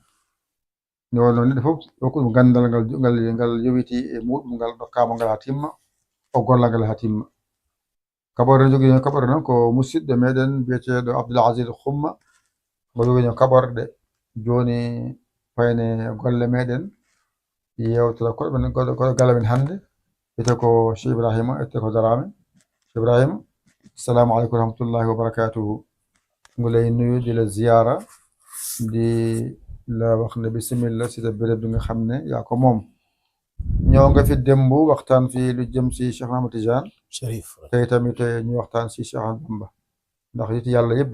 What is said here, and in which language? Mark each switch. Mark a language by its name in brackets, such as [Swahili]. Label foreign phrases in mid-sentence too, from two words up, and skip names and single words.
[Fula] ni wonno neɗɗo fof hokkuɗum gandal ngal yowiti e muɗum ngal dokkama ngal ha timma o golla ngal ha timma kaɓorde jogui kaɓorde noon ko musidɗo meɗen biyeteɗo Abdoul Aziz Xumma mo jogui kaɓorde joni fayne golle meɗen yewtere koɗo gala men hannde wiyete ko Cheikh Ibrahima ette ko Darame Cheikh [Wolof] Ibrahima [Arabic] السلام عليكم ورحمة الله وبركاته [Wolof] ngu lay nuyu di la ziyaara di la wax ne bismillah si sa béréb bi nga xam ne yaa ko moom ñoo nga fi démb waxtaan fi lu jëm si Cheikh Ahmad Tidiane Cherif tey tamit ñu waxtaan si Cheikh Ahmadou Bamba ndax it yàlla yëpp